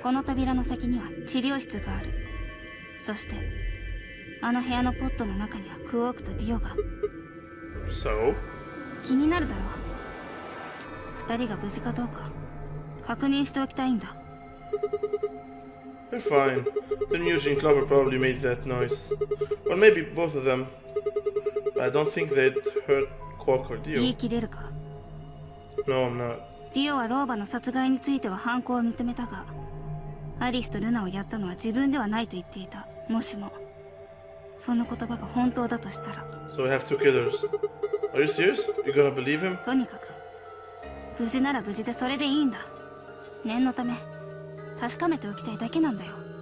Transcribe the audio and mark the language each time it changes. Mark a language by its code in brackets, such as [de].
[ja] この扉の先には治療室がある。そしてあの部屋のポットの中にはクオークとディオが。 [en] So? [ja] 気になるだろう。二人が無事かどうか確認しておきたいんだ。 [en] They're fine. Then Eugene Clover probably made that noise. Or maybe both of them. I don't think they'd hurt Quark or [ja] 言い [en] Dio. [ja] 切れるか。 [en] No, I'm not. [ja] ディオはローバの殺害については犯行を認めたが、アリスとルナをやったのは自分ではないと言っていた。もしもその言葉が本当だとしたら。 [en] So we have two killers. Are you serious? You gonna believe him? [ja] とにかく無事なら無事でそれでいいんだ。念のため確かめておきたいだけなんだよ。